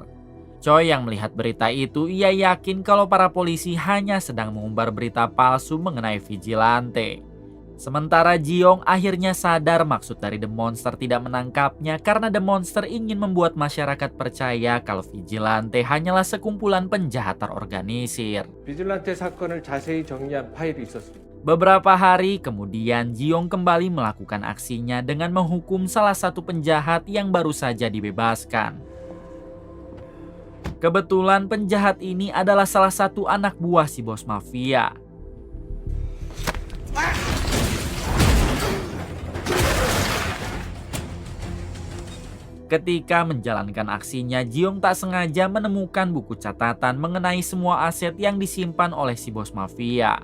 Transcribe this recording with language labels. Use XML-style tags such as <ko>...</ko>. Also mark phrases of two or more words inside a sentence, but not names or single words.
<id>Choi yang melihat berita itu, ia yakin kalau para polisi hanya sedang mengumbar berita palsu mengenai vigilante. Sementara Jiong akhirnya sadar maksud dari The Monster tidak menangkapnya karena The Monster ingin membuat masyarakat percaya kalau vigilante hanyalah sekumpulan penjahat terorganisir.</id> <ko>비질란테 사건을 자세히 정리한 파일이 있었습니다.</ko> <id>Beberapa hari kemudian Jiong kembali melakukan aksinya dengan menghukum salah satu penjahat yang baru saja dibebaskan. Kebetulan penjahat ini adalah salah satu anak buah si bos mafia. Ketika menjalankan aksinya, Jiong tak sengaja menemukan buku catatan mengenai semua aset yang disimpan oleh si bos mafia.</id>